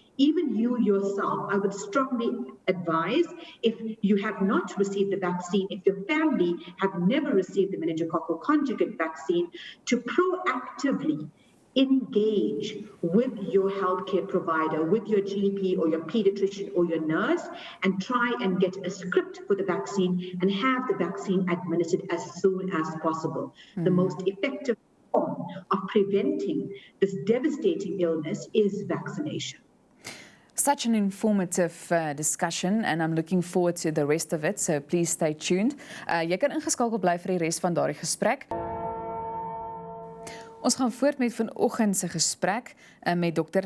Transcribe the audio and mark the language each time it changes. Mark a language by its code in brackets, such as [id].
[en] Even you yourself, I would strongly advise, if you have not received the vaccine, if your family have never received the meningococcal conjugate vaccine, to proactively engage with your healthcare provider, with your GP or your pediatrician or your nurse, and try and get a script for the vaccine and have the vaccine administered as soon as possible. The most effective form of preventing this devastating illness is vaccination. Such an informative discussion, and I'm looking forward to the rest of it, so please stay tuned. [af] Jy kan ingeskakel bly vir die res van daardie gesprek. Ons gaan voort met vanoggend se gesprek met Dr.